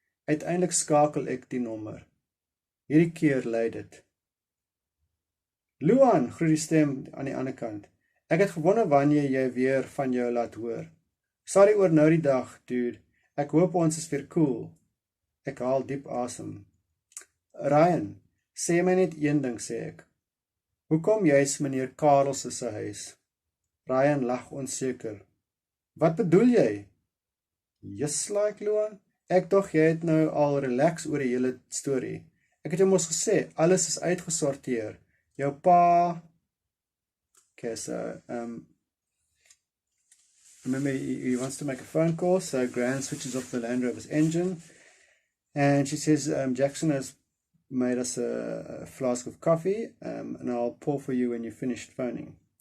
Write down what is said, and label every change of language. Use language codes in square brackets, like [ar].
[af] Uiteindelik skakel ek die nommer. Hierdie keer lei dit. Luan, groet die stem aan die ander kant. Ek het gewonder wanneer jy weer van jou laat hoor. Sorry oor nou die dag, dude. Ek hoop ons is weer cool. Ek haal diep asem. Ryan, sê my net een ding, sê ek. Hoekom jy's meneer Karels se huis? Ryan lag onseker. Wat bedoel jy? [en] Just like Luan. [af] Ek dog jy het nou al relax oor die hele storie. Ek het jou mos gesê, alles is uitgesorteer. Jou pa... [en] Okay, so, remember he wants to make a phone call, so Gran switches off the Land Rover's engine, and she says, Jackson has made us a flask of coffee, and I'll pour for you when you're finished phoning.